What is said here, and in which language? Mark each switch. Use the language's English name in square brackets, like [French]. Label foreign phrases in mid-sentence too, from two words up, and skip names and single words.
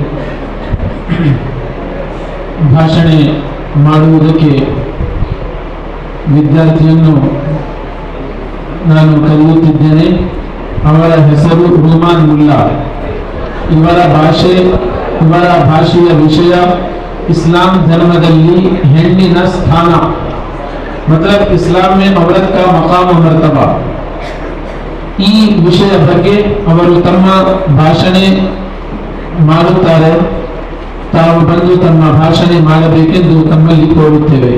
[Kannada] ಭಾಷಣೆ ಮಾಡುವುದಕ್ಕೆ ವಿದ್ಯಾರ್ಥಿಯನ್ನು ನಾನು ಕರೆಯುತ್ತಿದ್ದೇನೆ। ಅವರ ಹೆಸರು ರೂಮಾನ್ ಮುಲ್ಲಾ। ಇವರ ಭಾಷೆಯ ವಿಷಯ ಇಸ್ಲಾಂ ಧರ್ಮದಲ್ಲಿ ಹೆಣ್ಣಿನ ಸ್ಥಾನ [Hindi] मतलब इस्लाम में औरत का मकाम और मर्तबा [Kannada] ಈ ವಿಷಯ ಬಗ್ಗೆ ಅವರು ತಮ್ಮ ಭಾಷಣ ಮಾಡುತ್ತಾರೆ. ತಾವು ಬಂದು ತಮ್ಮ ಭಾಷಣ ಮಾಡಬೇಕೆಂದು ತಮ್ಮಲ್ಲಿ ಕೋರುತ್ತೇವೆ.